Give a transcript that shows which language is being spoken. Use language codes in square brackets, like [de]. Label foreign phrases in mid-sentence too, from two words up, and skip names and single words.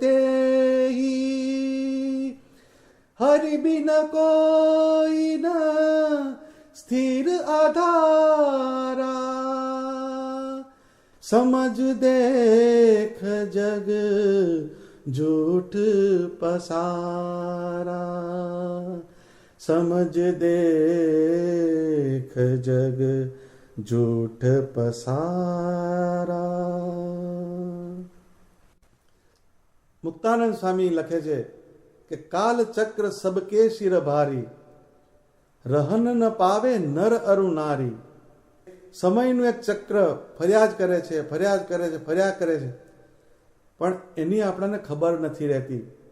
[hi] तेही, हरि बिन कोई न स्थिर आधारा, समझ देख जग झूठ पसारा, समझ देख जग झूठ पसारा. [gu] મુક્તાનંદ સ્વામી લખે છે કે [hi] काल चक्र सबके शिर भारी, रहन न पावे नर अरु नारी. [gu] સમયનું એક ચક્ર ફરિયાદ કરે છે, ફરિયાદ કરે છે, ફરિયાદ કરે છે, પણ એની આપણને ખબર નથી રહેતી.